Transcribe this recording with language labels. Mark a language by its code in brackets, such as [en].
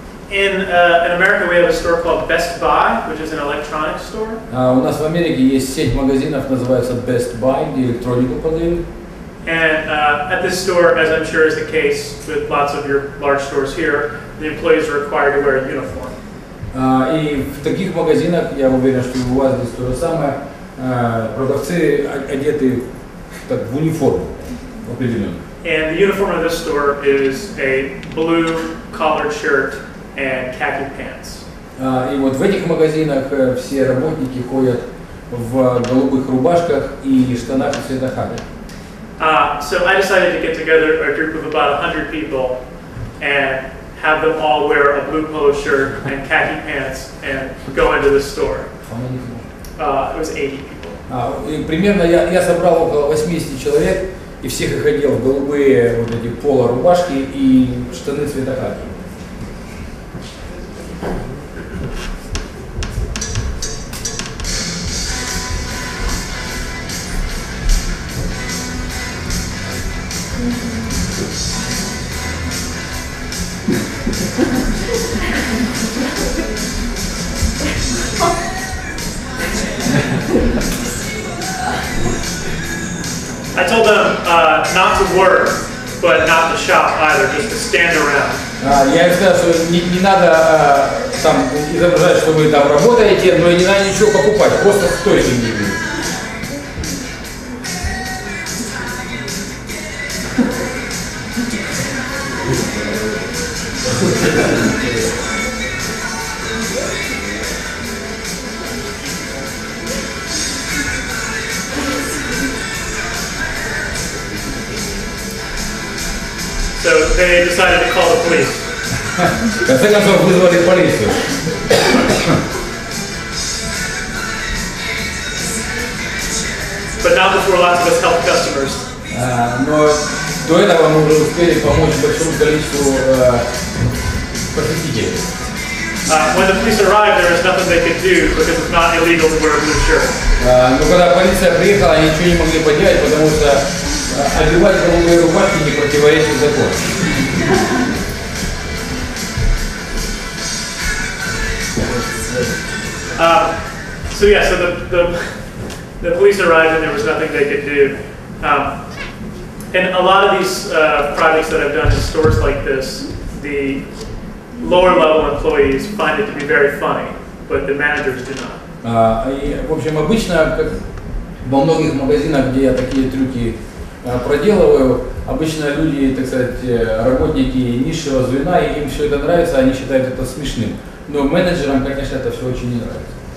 [en] In America, we have a store called Best Buy, which is an electronics store. [ru] У нас в Америке есть сеть магазинов, называется Best Buy, где электронику продают. [en] And at this store, as I'm sure is the case with lots of your large stores here, the employees are required to wear a uniform. [ru] И в таких магазинах, я уверен, что у вас здесь то же самое, продавцы одеты так, в униформу определенную. [en] And the uniform of this store is a blue collared shirt and khaki pants. [ru] И вот в этих магазинах все работники ходят в голубых рубашках и штанах цвета хаки. [en] So I decided to get together a group of about 100 people and have them all wear a blue polo shirt and khaki pants and go into the store. It was 80 people. [ru] И примерно я собрал около 80 человек, и всех их одел в голубые вот эти поло-рубашки и штаны цвета хаки. [en] I told them not to work, but not to shop either, just to stand around. [ru] Я им сказал, что не надо там изображать, что вы там работаете, но и не надо ничего покупать, просто в стойке не будет. [en] So they decided to call the police. [ru] В конце концов вызвали полицию. [en] But not before lots of us helped customers. [ru] Но до этого мы уже успели помочь большому количеству посетителей. [en] When the police arrived, there was nothing they could do because it's not illegal to wear a blue shirt. [ru] Но когда полиция приехала, они ничего не могли поделать, потому что одевать голубые рубашки не противоречит закону. [en] So yeah, so the police arrived and there was nothing they could do. And a lot of these projects that I've done in stores like this, the lower level employees find it to be very funny, but the managers do not. [ru] В общем, обычно, как во многих магазинах, где я такие трюки проделываю, обычно люди, так сказать, работники низшего звена, и им все это нравится, они считают это смешным. Но менеджерам, конечно, это все очень не нравится.